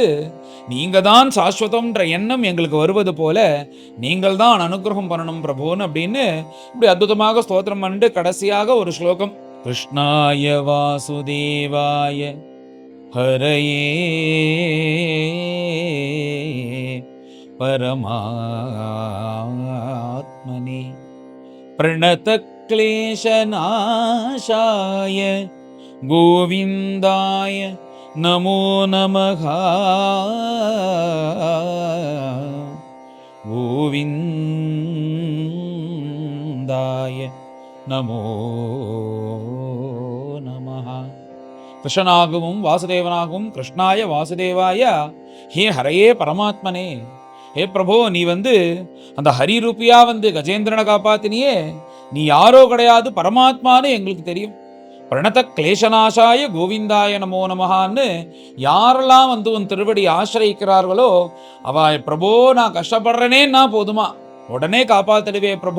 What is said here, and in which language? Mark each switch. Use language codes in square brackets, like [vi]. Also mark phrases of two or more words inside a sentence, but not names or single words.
[ta] நீங்கள் தான் சாஸ்வதம்ன்ற எண்ணம் எங்களுக்கு வருவது போல நீங்கள் தான் அனுகிரகம் பண்ணணும் பிரபுன்னு அப்படின்னு இப்படி அற்புதமாக ஸ்தோத்திரம் பண்ணிட்டு கடைசியாக ஒரு ஸ்லோகம். [sa] கிருஷ்ணாய வாசுதேவாய ஹரயே பரமாத்மனே பிரணத क्लेशनाशाय गोविन्दाय नमो नमः गोविन्दाय नमो नमः. [ta] கிருஷ்ணனாகவும் வாசுதேவனாகவும் [sa] கிருஷ்ணாய வாசுதேவாய ஹே ஹரையே பரமாத்மனே. [ta] ஹே பிரபு, நீ அந்த ஹரி ரூபியா கஜேந்திரனை காப்பாத்தினியே, நீ யாரோ கிடையாது, பரமாத்மான்னு எங்களுக்கு தெரியும். [sa] பிரணத கிளேசநாசாய கோவிந்தாய நமோ [ta] நமகான்னு யாரெல்லாம் உன் திருவடி ஆசிரியிக்கிறார்களோ அவ பிரபு நான் கஷ்டப்படுறேனேன்னா போதுமா உடனே காப்பாத்திடுவே பிரபு.